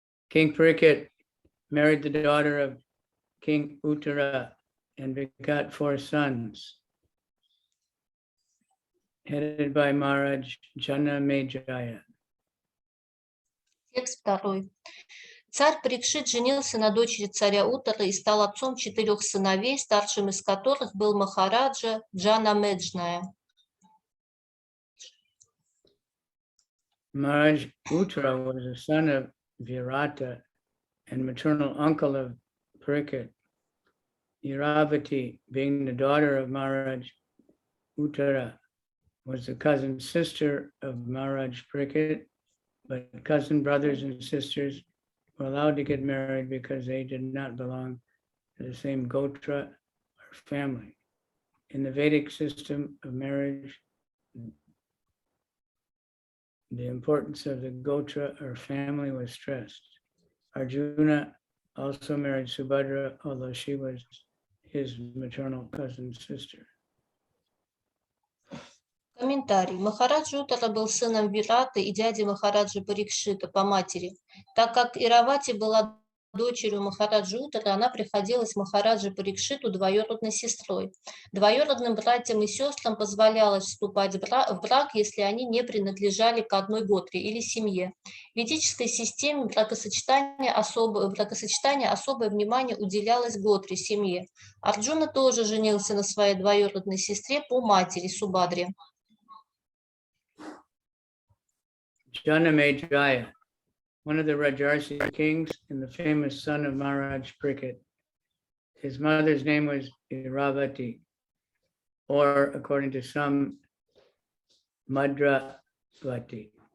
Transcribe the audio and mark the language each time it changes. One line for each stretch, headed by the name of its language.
English: King Parīkṣit married the daughter of King Uttara and begot 4 sons, headed by Maharaj Janamejaya.
Russian: Текст 2. Царь Парикшит женился на дочери царя Уттары и стал отцом 4 сыновей, старшим из которых был Махараджа Джанамеджная.
English: Maharaj Uttara was the son of Virata and maternal uncle of Parīkṣit. Iravati, being the daughter of Maharaj Uttara, was the cousin sister of Maharaj Parīkṣit, but cousin brothers and sisters were allowed to get married because they did not belong to the same gotra or family. In the Vedic system of marriage, the importance of the gotra or family was stressed. Arjuna also married Subhadra, although she was his maternal cousin sister.
Russian: Комментарий. Махараджа Уттара был сыном Вираты и дяди Махараджи Парикшита по матери. Так как Иравати была дочерью Махараджи Уттара, она приходилась Махараджи Парикшиту двоюродной сестрой. Двоюродным братьям и сестрам позволялось вступать в брак, если они не принадлежали к одной готре или семье. В ведической системе бракосочетания особое внимание уделялось готре, семье. Арджуна тоже женился на своей двоюродной сестре по матери Субадре.
English: Janamejaya, one of the Rajarsi kings and the famous son of Maharaj Parīkṣit. His mother's name was Iravati, or according to some, Madravati.